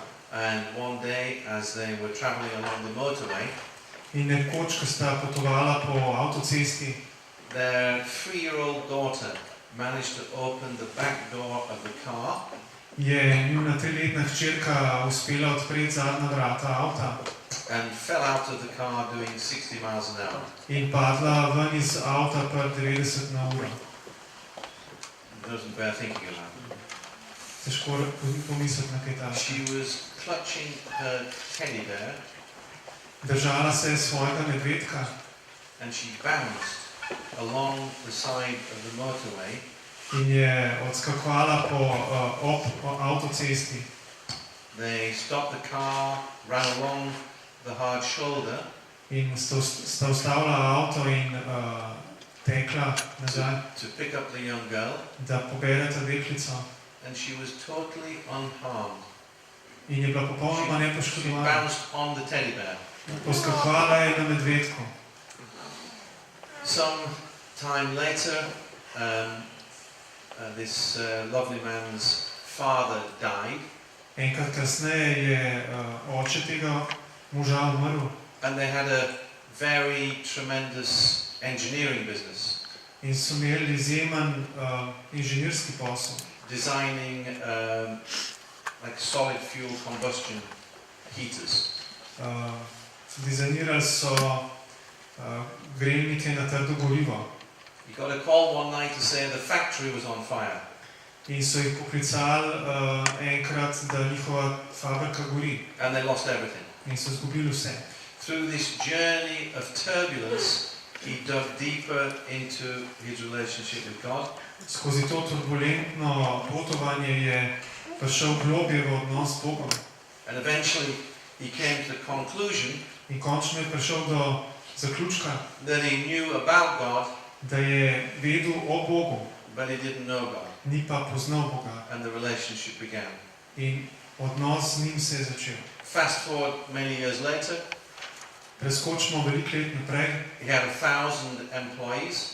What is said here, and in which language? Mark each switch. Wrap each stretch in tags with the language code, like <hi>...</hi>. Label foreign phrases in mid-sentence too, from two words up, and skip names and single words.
<en>And one day, as they were traveling along the motorway,</en> <sl>In nekoč, ko sta potovala po avtocesti,</sl> <en>their 3-year-old daughter managed to open the back door of the car</en> <sl>je njuna 3-letna hčerka uspela odpreti zadnja vrata avta</sl> <en>and fell out of the car doing 60 miles an hour.</en> <sl>in padla ven iz avta pri 90 na uro.</sl> <en>Doesn't bear thinking about it.</en> <sl>Težko pomisliti na kaj takega.</sl> <en>She was clutching her teddy bear</en> <sl>Držala se je svojega medvedka</sl> <en>and she bounced along the side of the motorway</en> <sl>in je odskakovala ob avtocesti.</sl> <en>They stopped the car, ran along the hard shoulder,</en> <sl>In sta ustavila avto in tekla nazaj,</sl> <en>to pick up the young girl,</en> <sl>da pobereta deklico.</sl> <en>and she was totally unharmed.</en> <sl>In je bila popolnoma</sl> <en>She</en> <sl>nepoškodovana.</sl> <en>bounced on the teddy bear.</en> <sl>Poskakovala je na medvedku.</sl> <en>Some time later, this lovely man's father died,</en> <sl>Enkrat kasneje je oče tega moža umrl</sl> <en>and they had a very tremendous engineering business,</en> <sl>in so imeli izjemen inženirski posel.</sl> <en>designing like solid fuel combustion heaters.</en> <sl>Dizajnirali so grelnike na trdo gorivo</sl> <en>He got a call one night to say the factory was on fire.</en> <sl>in so jih poklicali enkrat, da njihova fabrika gori</sl> <en>And they lost everything.</en> <sl>in so izgubili vse.</sl> <en>Through this journey of turbulence, he dug deeper into his relationship with God.</en> <sl>Skozi to turbulentno potovanje je prišel globje v odnos s Bogom</sl> <en>And eventually he came to the conclusion</en> <sl>in končno je prišel do zaključka,</sl> <en>that he knew about God,</en> <sl>da je vedel o Bogu,</sl> <en>but he didn't know God.</en> <sl>ni pa poznal Boga.</sl> <en>And the relationship began.</en> <sl>In odnos z njim se je začel.</sl> <en>Fast forward many years later,</en> <sl>Preskočimo veliko let naprej.</sl> <en>he had 1,000 employees</en>